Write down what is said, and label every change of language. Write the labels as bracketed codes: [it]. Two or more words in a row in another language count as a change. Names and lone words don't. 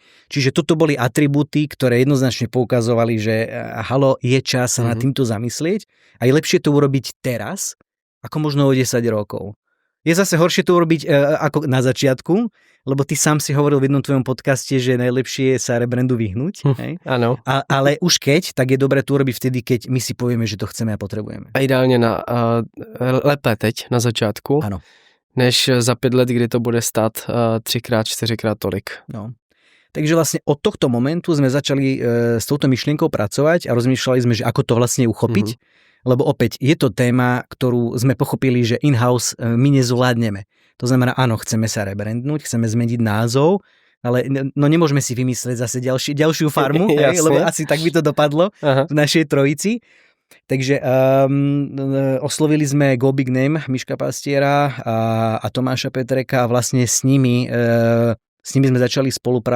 [sk] Čiže toto boli atribúty, ktoré jednoznačne poukazovali, že halo, je čas sa nad týmto zamyslieť a je lepšie to urobiť teraz, ako možno o 10 rokov. Je zase horšie to urobiť ako na začiatku, lebo ty sám si hovoril v jednom tvojom podcaste, že najlepšie je sa rebrandu vyhnúť. Áno. Ale už keď, tak je dobré to urobiť vtedy, keď my si povieme, že to chceme a potrebujeme. [cs] A ideálně lépe teď, na začátku, Ano. než za 5 let, kdy to bude stát 3x, 4x tolik. No. [sk] Takže vlastne od tohto momentu sme začali s touto myšlienkou pracovať a rozmýšľali sme, že ako to vlastne uchopiť, lebo opäť je to téma, ktorú sme pochopili, že in-house my nezvládneme. To znamená, áno, chceme sa rebrandnúť, chceme zmeniť názov, ale no nemôžeme si vymyslieť zase ďalšiu farmu, lebo asi tak by to dopadlo v našej trojici. Takže oslovili sme Go Big Name, Miška Pastiera a Tomáša Petreka a vlastne s nimi sme začali spoluprácu.